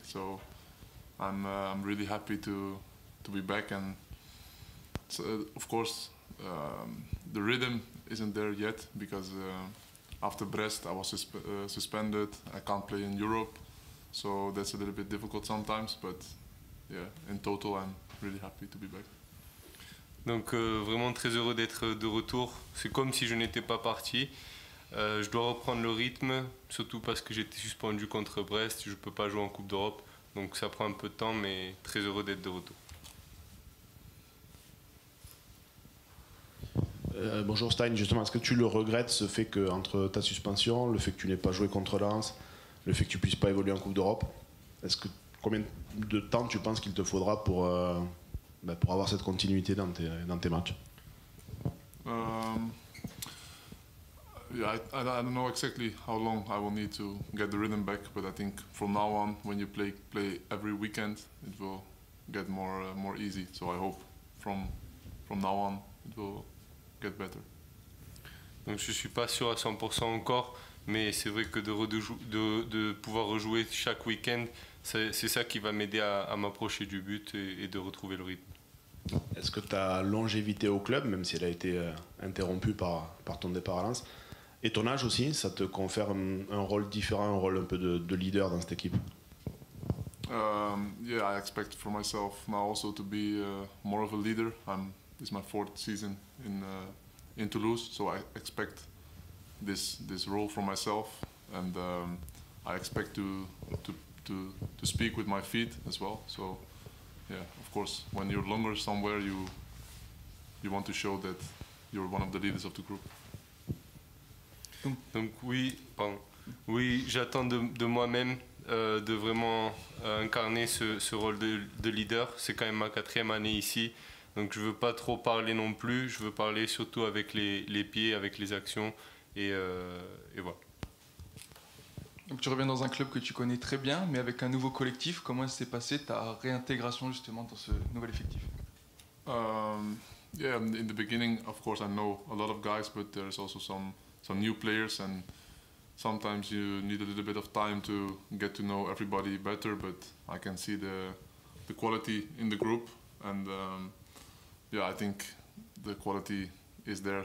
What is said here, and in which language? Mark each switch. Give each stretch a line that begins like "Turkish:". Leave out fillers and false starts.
English: So I'm really happy to be back, and so, of course the rhythm isn't there yet because after Brest I was suspended. I can't play in Europe, so that's a little bit difficult sometimes. But yeah, in total I'm really happy to be back.
French: Donc vraiment très heureux d'être de retour. C'est comme si je n'étais pas parti. Je dois reprendre le rythme, surtout parce que j'étais suspendu contre Brest. Je ne peux pas jouer en Coupe d'Europe, donc ça prend un peu de temps, mais très heureux d'être de retour. Bonjour Stein, justement, est-ce que tu le regrettes, ce fait que entre ta suspension, le fait que tu n'aies pas joué contre Lens, le fait que tu puisses pas évoluer en Coupe d'Europe, combien de temps tu penses qu'il te faudra pour avoir cette continuité dans tes matchs?
English: Yeah, I don't know exactly how long I will need to get the rhythm back, but I think from now on, when you play every weekend, it will get more easy. So I hope from now on, it will get better.
French: Donc je suis pas sûr à 100% encore, mais c'est vrai que de pouvoir rejouer chaque week-end, c'est ça qui va m'aider à m'approcher du but et de retrouver le rythme. Est-ce que ta longévité au club, même si elle a été interrompue par ton départ à Lens, et ton âge aussi, ça te confère un rôle différent, un rôle un peu de leader dans cette équipe?
English: Yeah, I expect for myself now also to be more of a leader. This is my fourth season in Toulouse, so I expect this role for myself, and I expect to speak with my feet as well. So yeah, of course, when you're longer somewhere, you want to show that you're one of the leaders of the group.
French: Donc oui, j'attends de moi-même de vraiment incarner ce rôle de leader. C'est quand même ma 4e année ici, donc je veux pas trop parler non plus. Je veux parler surtout avec les pieds, avec les actions, et voilà. Donc tu reviens dans un club que tu connais très bien, mais avec un nouveau collectif. Comment s'est passée ta réintégration justement dans ce nouvel effectif?
English: Yeah, in the beginning, of course, I know a lot of guys, but there's also some new players, and sometimes you need a little bit of time to get to know everybody better. But I can see the quality in the group, and yeah, I think the quality is there.